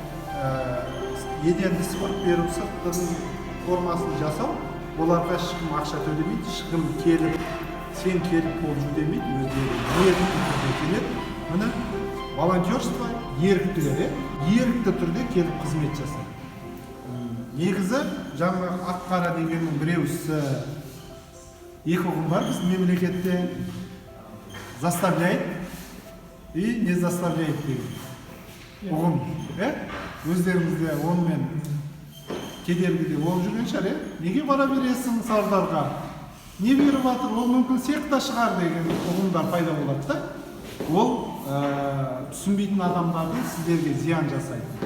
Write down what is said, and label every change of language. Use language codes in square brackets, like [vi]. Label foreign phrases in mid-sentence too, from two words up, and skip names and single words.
[kk] еденді сыпырып беру, сырттың формасын жасау, оларға ешкім ақша төлемейді, ешкім келіп, сен келіп қол жу демейді, өздері ерікті түрде келеді. Міне волонтерство еріктілер, ерікті түрде келіп қызмет жасайды. Негізі жаңағы ақ-қара дегеннің біреусі екі ұғым бар біздің мемлекетте: [ru] заставляет и не заставляет [kk] деген ұғым. Өздеріңізде онымен кедергіде болып жүрген шығар, неге бара бересің Сардарға? Не беріп жатыр? Ол мүмкін секта шығар деген ұғымдар пайда болады да. Ол түсінбейтін адамдардың сіздерге зиян жасайды.